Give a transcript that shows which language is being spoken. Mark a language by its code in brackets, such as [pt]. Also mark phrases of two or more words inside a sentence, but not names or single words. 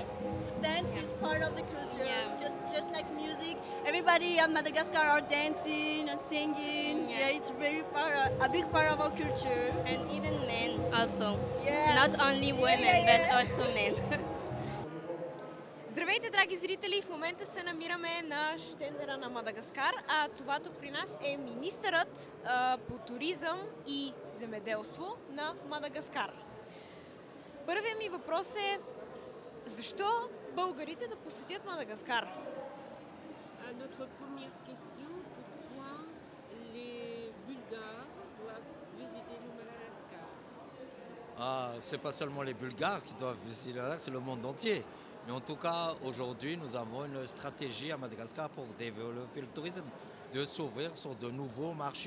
[en] Dance is part of the culture, Yeah. just like music. Everybody at Madagascar are dancing and singing. Yeah. It's a big part of our culture. And even men also. Yeah. Not only women, but also men. [bg] Здравейте, драги зрители! В момента се намираме на щендера на Мадагаскар, а това тук при нас е министърът по туризъм и земеделство на Мадагаскар. Първият ми въпрос е: защо българите да посетят Мадагаскар? [fr] Notre première question, pourquoi les Bulgares doivent visiter le Madagascar? C'est pas seulement les Bulgares qui doivent visiter le Madagascar, c'est le monde entier. Mais en tout cas, aujourd'hui, nous avons une stratégie à Madagascar pour développer le tourisme, de s'ouvrir sur de nouveaux marchés.